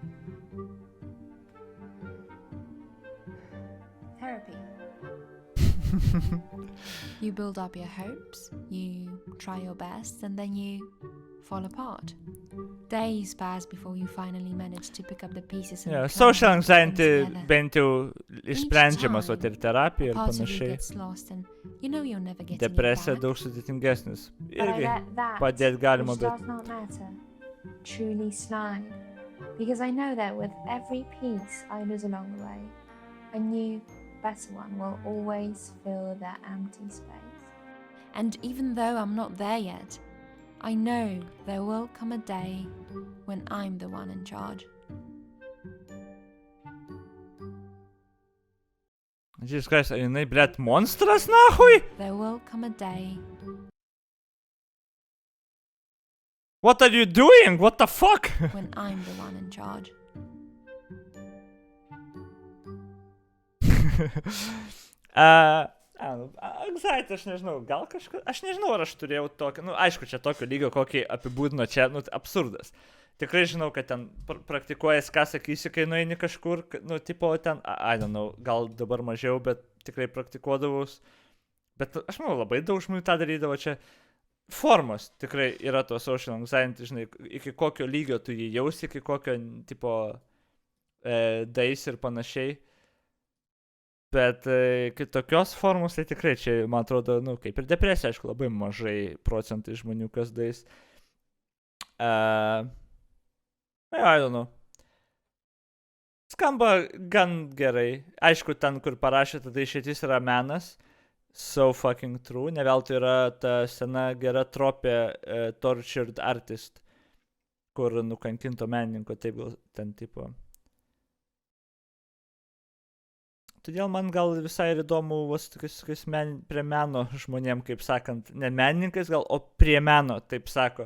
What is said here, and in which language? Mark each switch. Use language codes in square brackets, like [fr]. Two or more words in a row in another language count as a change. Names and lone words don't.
[en] Therapy. You build up your hopes, you try your best, and then you fall apart. Days pass before you finally manage to pick up the pieces and Social anxiety together. [lt] bent jau išsprendžiamas, o [en] time, [lt] ir terapija ir [en] Part of you [lt] panašiai. [en] gets lost and you know you're never getting it [lt] Depresija [en] back. [lt] daug sudėtingesnis. [en] But I [lt] Irgi [en] let that, [lt] padėt galima, [en] which [lt] bet [en] does not matter, truly slide. Because I know that with every piece I lose along the way, a new, better one will always fill that empty space. And even though I'm not there yet, I know there will come a day when I'm the one in charge. Jesus Christ, [lt] ar jinai, blet, monstras, nahui? [en] There will come a day. What are you doing? What the fuck? When I'm the one in charge. Anxiety, [lt] aš nežinau, gal kažkas, aš nežinau, ar aš turėjau tokį, aišku, čia tokio lygio, kokį apibūdino čia, absurdas. Tikrai žinau, kad ten praktikuojas, ką sakysi, kai nueini kažkur, tipo ten, [en] I don't know, [lt] gal dabar mažiau, bet tikrai praktikuodavus. Bet aš manau, labai daug žmonių tą darydavo čia. Formos tikrai yra to [en] social anxiety, [lt] žinai, iki kokio lygio tu jį jausi, iki kokio, tipo, dais ir panašiai. Bet kitokios formos, tai tikrai čia, man atrodo, kaip ir depresija, aišku, labai mažai procentai žmonių kas dais. [en] I don't know. [lt] Skamba gan gerai. Aišku, ten, kur parašė, tada išeitis yra menas. [en] So fucking true. [lt] Ne veltui yra ta sena gera tropė [en] tortured artist, [lt] kur nukankinto menininko, taip gal ten tipo. Todėl man gal visai ir įdomu, tokiais prie meno žmonėm, kaip sakant, ne menininkais gal, o prie meno, taip sako.